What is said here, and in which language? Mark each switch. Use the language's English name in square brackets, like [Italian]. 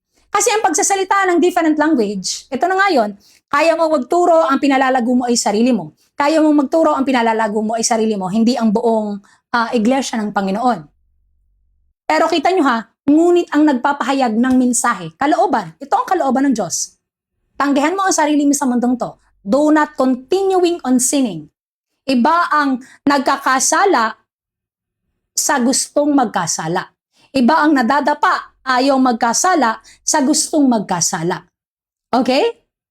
[Filipino] Kasi ang pagsasalita ng different language, ito na nga yun, kaya mo magturo, ang pinalalago mo ay sarili mo. Kaya mo magturo, ang pinalalago mo ay sarili mo, hindi ang buong iglesia ng Panginoon. Pero kita nyo ha, ngunit ang nagpapahayag ng mensahe, kalooban, ito ang kalooban ng Diyos. Tanggihan mo ang sarili mo sa mundong to. [English] Do not continuing on sinning. [Filipino] Iba ang nagkakasala sa gustong magkasala. Iba ang nadadapa, ayaw magkasala sa gustong magkasala. Okay?